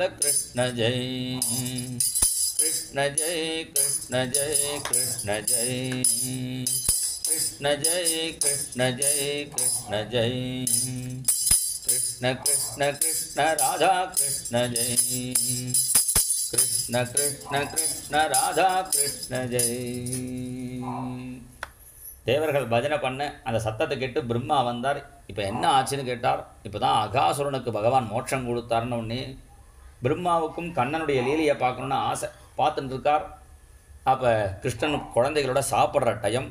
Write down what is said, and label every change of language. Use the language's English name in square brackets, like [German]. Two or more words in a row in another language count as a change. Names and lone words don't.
[Sanskrit] कृष्ण जय कृष्ण जय कृष्ण जय कृष्ण जय कृष्ण जय कृष्ण जय कृष्ण जय कृष्ण कृष्ण कृष्ण राधा कृष्ण जय कृष्ण कृष्ण कृष्ण राधा कृष्ण जय [Tamil] தேவர்கள் பஜனை பண்ண அந்த சத்தத்தை கேட்டு பிரம்மா வந்தார். இப்போ என்ன ஆச்சுன்னு கேட்டார். இப்போ தான் அகாசுரனுக்கு பகவான் மோட்சம் கொடுத்தாருன்னு ஒன்று பிரம்மாவுக்கும் கண்ணனுடைய லீலையை பார்க்கணுன்னு ஆசை பார்த்துட்டு இருக்கார். அப்போ கிருஷ்ணன் குழந்தைகளோட சாப்பிட்ற டைம்.